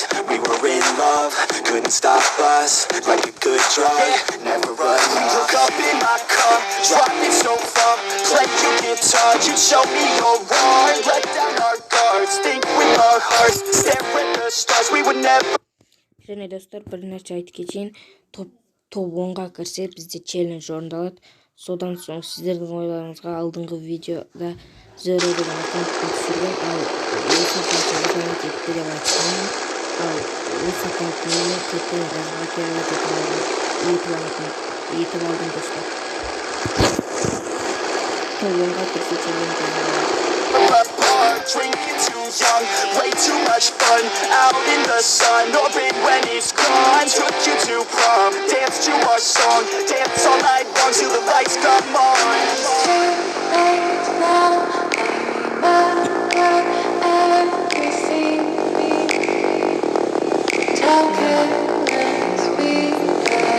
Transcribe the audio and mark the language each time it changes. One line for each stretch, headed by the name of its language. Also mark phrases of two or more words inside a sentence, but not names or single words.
English: We were in love, couldn't stop us, like a good drug, never run. We woke up in my car, driving so far, played your guitar, you showed me your heart, let down our guards, think with our hearts, stare at the stars, we would never.
Kazakh: Және достар, бір нәрсе айтып кетейін. Топ 10-ға кірсе бізде челлендж орындалады. Содан соң сіздердің ойларыңызға алдыңғы видеода Zero деген аккаунтқа түсірген, ал осы аккаунтқа кетті деп айтқанмын. Ал осы аккаунтын кетті етіп алдым достар. Топ 10-ға кірсе челлендж орындалады.
English: Drinking too young, way too much fun. Out in the sun, or when it's gone. Took you to prom, danced to our song, dance all night long till the lights come on. It's too late now. I remember everything and how careless we got.